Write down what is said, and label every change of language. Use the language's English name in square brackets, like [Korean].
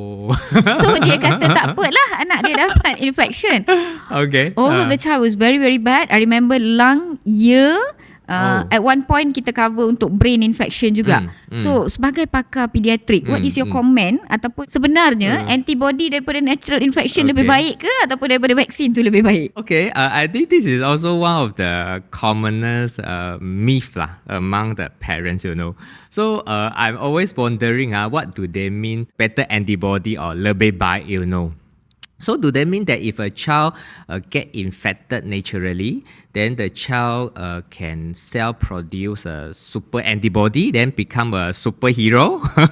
[Malay] So dia kata tak apalah anak dia dapat infection. [English] The child was very very bad. I remember lung, ear, at one point [Malay] kita cover untuk brain infection juga. [English] So [Malay] sebagai pakar pediatrik, [English] what is your comment? [Malay] Ataupun sebenarnya antibody daripada natural infection lebih baik ke ataupun daripada vaksin tu lebih baik? [English] I think this is also one of the commonest myth lah among the parents, you know. So I'm always wondering what do they mean better antibody or [Malay] lebih baik, [English] you know. So do they mean that if a child get infected naturally, then the child can self-produce a super antibody, then become a superhero?